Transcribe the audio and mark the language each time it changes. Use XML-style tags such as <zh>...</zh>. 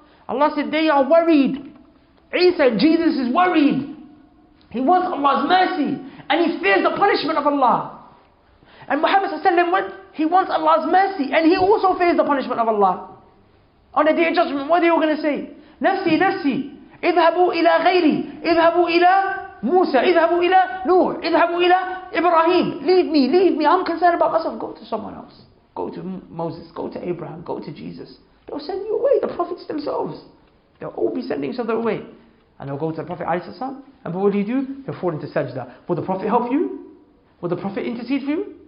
<en>Allah said they are worried. Jesus is worried. He wants Allah's mercy and he fears the punishment of Allah. And Muhammad ﷺ, he wants Allah's mercy and he also fears the punishment of Allah. On the day of judgment, what are they all going to say?</en> <ar>نفسي نفسي اذهبوا إلى غيري اذهبوا إلى Musa, اذهبوا إلى نوح, اذهبوا إلى Ibrahim.</ar> <en>Leave me, I'm concerned about myself. Go to someone else. Go to Moses, go to Abraham, go to Jesus. They'll send you away, the prophets themselves. They'll all be sending each other away. And they'll go to the Prophet ﷺ, and what do? They'll fall into sajda. Will the Prophet help you? Will the Prophet intercede for you?</en>